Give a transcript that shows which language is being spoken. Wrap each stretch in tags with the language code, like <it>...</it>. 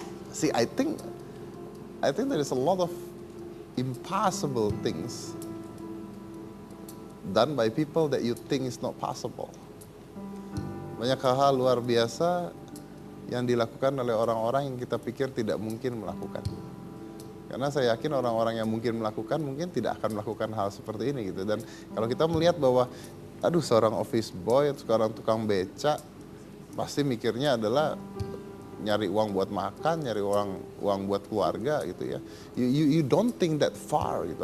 <en>See, I think there is a lot of impossible things done by people that you think is not possible.</en> <id>Banyak hal luar biasa yang dilakukan oleh orang-orang yang kita pikir tidak mungkin melakukan. Karena saya yakin orang-orang yang mungkin melakukan mungkin tidak akan melakukan hal seperti ini gitu. Dan kalau kita melihat bahwa seorang office boy, seorang tukang beca pasti mikirnya adalah nyari uang buat makan, nyari uang buat keluarga gitu ya.</id> <en>You don't think that far gitu.</en>